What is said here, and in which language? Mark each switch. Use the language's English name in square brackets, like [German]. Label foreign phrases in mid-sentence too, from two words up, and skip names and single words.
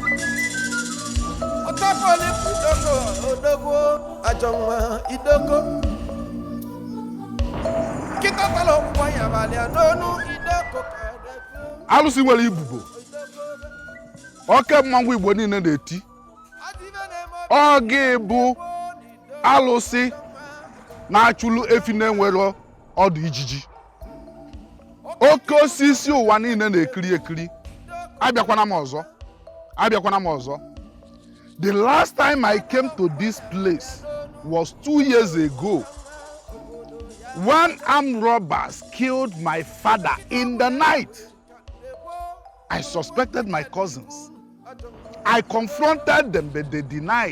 [Igbo] otapole kudoko odoko adoma idoko kitatalo kwanya bale anonu idoko ALUSI nwere ibubo oke mmanwụ Igbo niile na-eti ọ ga-ebu ALUSI na-achụlụ efi na-enwero ọdụ ijiji oke osisi ụwa niile na-ekiri ekiri abịakwana m ọzọ. [English] The last time I came to this place was 2 years ago when armed robbers killed my father in the night. I suspected my cousins. I confronted them, but they denied.